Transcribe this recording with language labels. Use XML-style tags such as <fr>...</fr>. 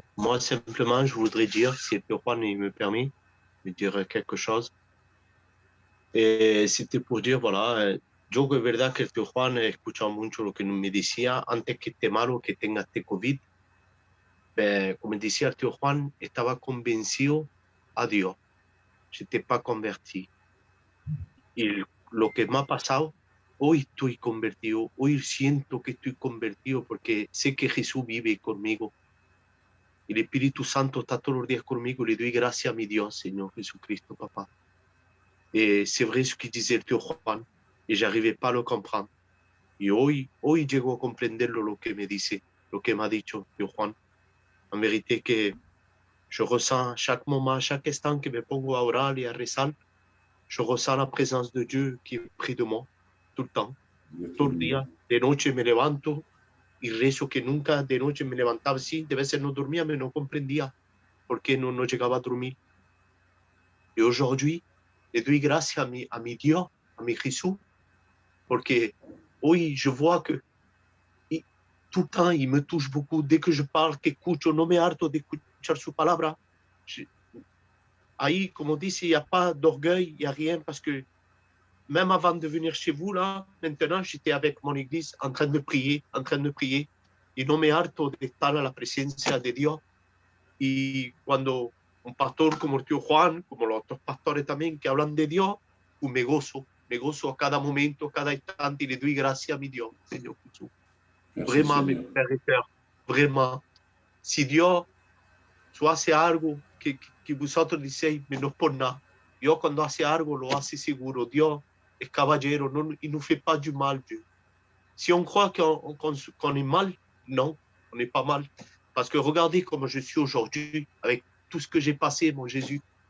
<fr>Moi, simplement, je voudrais dire, si el Tío Juan il me permet de dire quelque chose, et c'était pour dire, voilà,</fr> <es>yo es verdad que el Tío Juan he escuchado mucho lo que me decía, antes que esté malo, que tenga este COVID, como decía el Tío Juan, estaba convencido a Dios,</es> <fr>je n'étais pas converti.</fr> <es>Y lo que me ha pasado, hoy estoy convertido, hoy siento que estoy convertido porque sé que Jesús vive conmigo. El Espíritu Santo está todos los días conmigo. Le doy gracias a mi Dios, Señor Jesucristo, Papa.</es> <fr>Et c'est vrai ce que disait el Tío Juan, et j'arrivais pas à le comprendre.</fr> <es>Y hoy llego a comprenderlo lo que me dice, lo que me ha dicho Tío Juan.</es> <fr>En vérité que je ressens chaque moment, chaque instant</fr> <es>que me pongo a orar y a rezar,</es> <fr>je ressens la présence de Dieu qui est près de moi, tout le temps,</fr> <es>todo el día. De noche me levanto y rezo que nunca de noche me levantaba así, de veces no dormía, mais no comprendía por qué no llegaba a dormir.</es> <fr>Et aujourd'hui,</fr> <es>le doy gracias a mi Dios, a mi Jesús, porque hoy</es> <fr>je vois que tout le temps, il me touche beaucoup. Dès que je parle,</fr> <es>que escucho, no me harto de escuchar su palabra. Ahí, como dice,</es> <fr>il n'y a pas d'orgueil, il n'y a rien, parce que même avant de venir chez vous, là, maintenant, j'étais avec mon église en train de prier,</fr> <es>y no me harto de estar a la presencia de Dios. Y cuando un pastor como el Tío Juan, como los otros pastores también, que hablan de Dios, pues me gozo a cada momento, cada instante, y le doy gracias a mi Dios, Señor Jesús.</es> <fr>Merci, Vraiment, mes Seigneur. frères et sœurs, vraiment,</fr> <es>si Dios hace algo que vosotros decís, mais no por nada. Dios cuando hace algo lo hace seguro. Dios es caballero, no,</es> <fr>il ne fait pas du mal, Dieu. Si on croit qu'on est mal, non, on n'est pas mal. Parce que regardez comment je suis aujourd'hui, avec tout ce que j'ai passé, mon Jésus.</fr>